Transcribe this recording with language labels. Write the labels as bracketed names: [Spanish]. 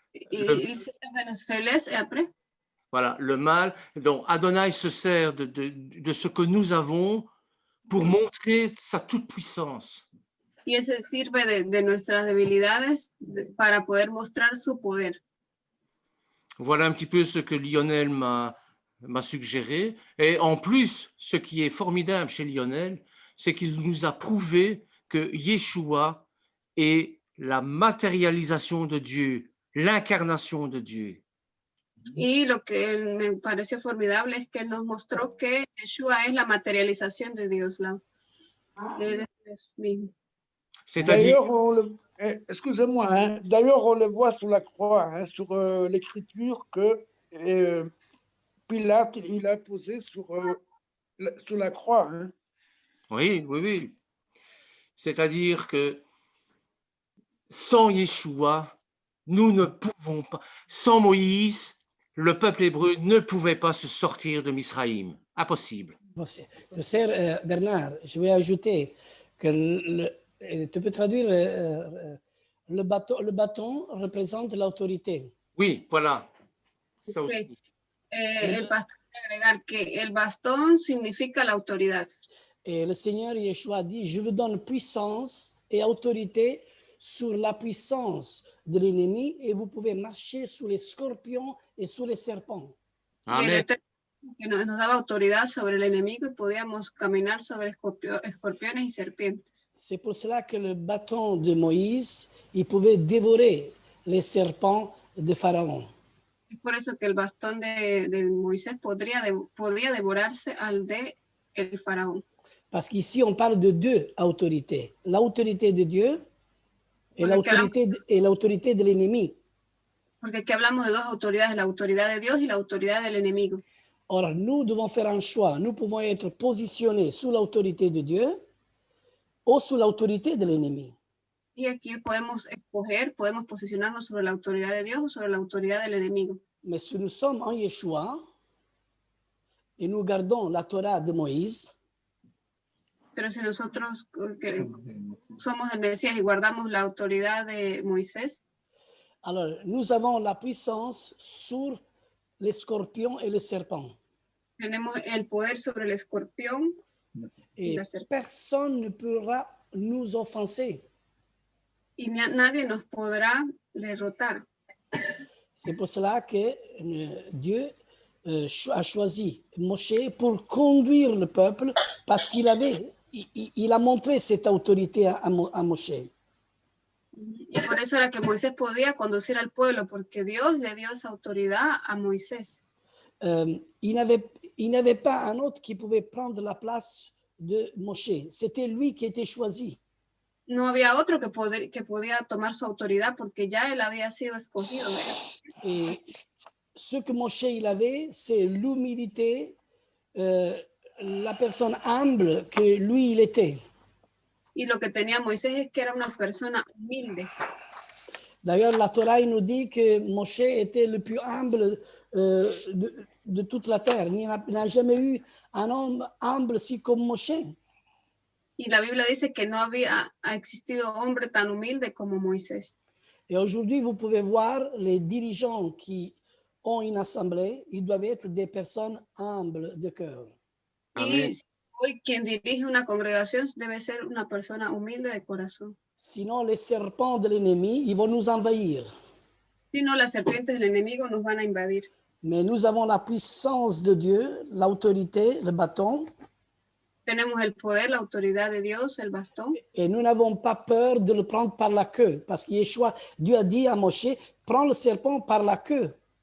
[French] Il se sert de nos faiblesses et après. Voilà, le mal. Donc, Adonai se sert de ce que nous avons pour montrer sa toute-puissance. [Spanish] Y él se sirve de nuestras debilidades para poder mostrar su poder. [French] Voilà un petit peu ce que Lionel m'a suggéré. Et en plus, ce qui est formidable chez Lionel, c'est qu'il nous a prouvé que Yeshua est la matérialisation de Dieu, l'incarnation de Dieu. [Spanish] Y lo que me pareció formidable es que él nos mostró que Yeshua es la materialización de Dios, de Dios mismo. [French] C'est-à-dire, excusez-moi, hein, d'ailleurs on le voit sur la croix, hein, sur l'écriture que Pilate il a posé sur la croix. Hein. Oui, oui, oui. C'est-à-dire que sans Yeshua, nous ne pouvons pas, sans Moïse, le peuple hébreu ne pouvait pas se sortir de Misraïm. Impossible. Sœur Bernard, je vais ajouter que tu peux traduire le bâton représente l'autorité. Oui, voilà. Ça aussi. [Spanish] El pastor agregar que el bastón significa la autoridad. [French] Et le Seigneur Yeshua dit, je vous donne puissance et autorité sur la puissance de l'ennemi et vous pouvez marcher sur les scorpions et sur les serpents. Amen. [Spanish] Que nos daba autoridad sobre el enemigo y podíamos caminar sobre escorpiones y serpientes. [French] C'est pour cela que le bâton de Moïse, il pouvait dévorer les serpents de Pharaon. [Spanish] Es por eso que el bastón de Moisés podía devorarse al de el faraón. [French] Parce qu'ici, on parle de deux autorités. L'autorité de Dieu et l'autorité de l'ennemi. [Spanish] Porque aquí hablamos de dos autoridades, la autoridad de Dios y la autoridad del enemigo. [French] Or, nous devons faire un choix. Nous pouvons être positionnés sous l'autorité de Dieu ou sous l'autorité de l'ennemi. [Spanish] Y aquí podemos escoger, podemos posicionarnos sobre la autoridad de Dios o sobre la autoridad del enemigo. [French] Mais si nous sommes en Yeshua et nous gardons la Torah de Moïse, [Spanish] pero si nosotros que somos el Mesías y guardamos la autoridad de Moisés, [French] alors nous avons la puissance sur les scorpions et les serpents. [Spanish] Tenemos el poder sobre el escorpión y [French] Et [Spanish] la serpiente. [French] personne ne pourra nous offenser. [Spanish] Y nadie nos podrá derrotar. [French] C'est pour cela que Dieu a choisi Moshe pour conduire le peuple parce qu'il a montré cette autorité à Moshe. [Spanish] Y por eso era que Moisés podía conducir al pueblo, porque Dios le dio esa autoridad a Moisés. [French] Il n'avait pas un autre qui pouvait prendre la place de Moshe. C'était lui qui était choisi. [Spanish] No había otro que podía tomar su autoridad porque ya él había sido escogido. [French] Et ce que Moshe il avait, c'est l'humilité, la personne humble que lui il était. [Spanish] Y lo que tenía Moisés es que era una persona humilde. [French] D'ailleurs, la Torah il nous dit que Moshe était le plus humble de toute la terre. Il n'a jamais eu un homme humble si comme Moshe. [Spanish] Y la Biblia dice que no ha existido hombre tan humilde como Moisés. [French] Et aujourd'hui, vous pouvez voir les dirigeants qui ont une assemblée, ils doivent être des personnes humbles de cœur. [Spanish] Y Hoy quien dirige una congregación debe ser una persona humilde de corazón. [French] Sinon, les serpents de l'ennemi, ils vont nous envahir. [Spanish] Si no, las serpientes del enemigo nos van a invadir. [French] Mais nous avons la puissance de Dieu, l'autorité, le bâton, [Spanish] Tenemos el poder, la autoridad de Dios, el bastón. [French] et nous n'avons pas peur de le prendre par la queue, parce que Yeshua, Dieu a dit à Moshe, prends le serpent par la queue.